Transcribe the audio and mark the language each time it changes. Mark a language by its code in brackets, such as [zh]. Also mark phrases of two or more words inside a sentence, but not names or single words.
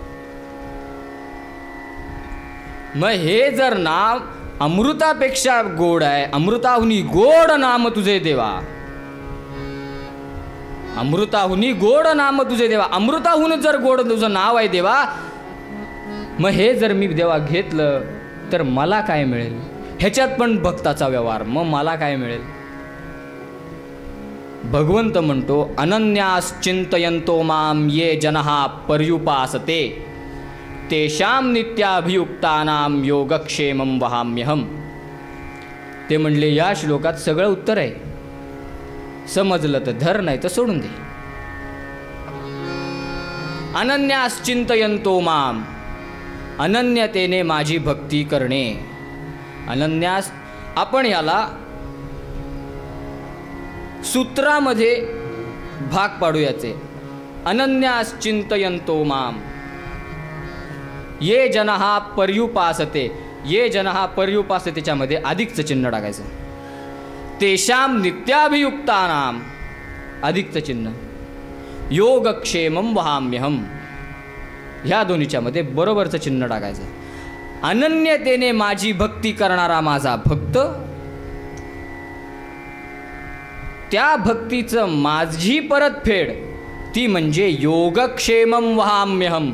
[mr] मग हे जर नाम अमृतापेक्षा गोड आहे, अमृताहुनी गोड नाम तुझे देवा, अमृताहुनी गोड नाम तुझे देवा, अमृताहून जर गोड तुझं नाव आहे देवा, मग हे जर मी देवा घेतलं तर मला काय मिळेल? ह्याच्यात पण भक्ताचा व्यवहार, मग मला काय मिळेल? भगवंत म्हणतो, [sa] अनन्यास चिंतयंतो माम ये जनः पर्युपासते तेषाम नित्याभियुक्तानाम योगक्षेमं वहाम्यहम. [mr] ते म्हणले या श्लोकात सगळं उत्तर आहे. समजलं तर धर, नाही तर सोडून दे. [sa] अनन्यास चिंतयंतो माम, [mr] अनन्यतेने माझी भक्ती करणे. अनन्यास, आपण याला सूत्रामध्ये भाग पाडू याचे. [sa] अनन्यास चिंतयंतो माम ये जनः पर्युपासते, ये जनः पर्युपासतेच्यामध्ये [mr] अधिकचं चिन्ह टाकायचं. [sa] तेषाम नित्याभियुक्तानाम [mr] अधिकचं चिन्ह, [sa] योगक्षेमं वहाम्यहम, [mr] ह्या दोन्हीच्यामध्ये बरोबरचं चिन्ह टाकायचं. अनन्यतेने माझी भक्ती करणारा माझा भक्त, त्या भक्तीचं माझी परतफेड ती म्हणजे [sa] योगक्षेमं वहाम्यहम.